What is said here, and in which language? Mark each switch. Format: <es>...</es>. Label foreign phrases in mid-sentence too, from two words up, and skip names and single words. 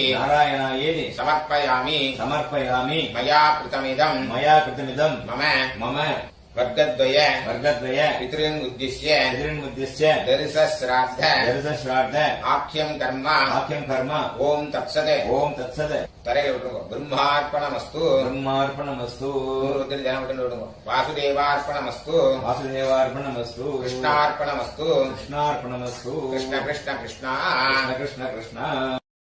<sa>नारायणायेति समर्पयामि. समर्पयामि. मया कृतमिदम् मया कृतमिदम् मम मम वर्गद्वय वर्गद्वय पितॄन् उद्दिश्य पितॄन्मुद्दिश्य दर्शश्राद्ध दर्शश्राद्ध आख्यम् कर्म आख्यं कर्म ओम् तत्सत्. ओम तत्सत्</sa> <ta>தரையில விட்டுருங்க. பிரம்மார்ப்பணமஸ்து.</ta> <sa>ब्रह्मार्पणमस्तु</sa> <ta>பூர்வத்தில் ஜனம் விட்டு விடுங்க. வாசுதேவார்ப்பணமஸ்து.</ta> <sa>वासुदेवार्पणमस्तु கிருஷ்ணார்ப்பணமஸ்து. कृष्णार्पणमस्तु கிருஷ்ண கிருஷ்ண கிருஷ்ணா. कृष्ण कृष्ण कृष्ण</sa>